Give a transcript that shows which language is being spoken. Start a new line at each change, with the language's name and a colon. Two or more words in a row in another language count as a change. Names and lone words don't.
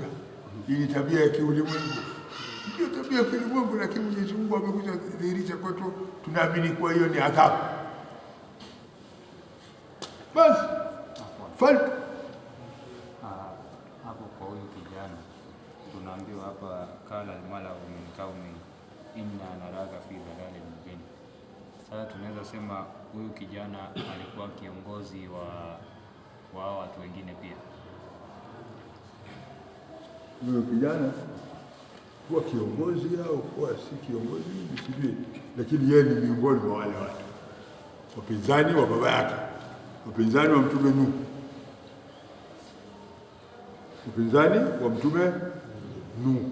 Swahili: Hii ni tabia ya kiulimwengu, ndio tabia ya kiulimwengu, lakini Mwenyezi Mungu amekuja kudhihirisha kwetu, tunaamini kwa hiyo ni adhabu. Basi falta hapo kwa huyu kijana tunaambiwa hapa,
Arabic: قال ملأ من قومي إنا نراك في ضلال مبين.
Swahili: Sasa tunaweza sema huyu kijana alikuwa kiongozi wa watu wengine pia. Huyu kijana kuwa kiongozi au kuwa si kiongozi sijui, lakini yeye ni miongoni mwa wale watu wapinzani wa baba yake, wapinzani wa Mtume Nuhu, wapinzani wa Mtume Nuhu.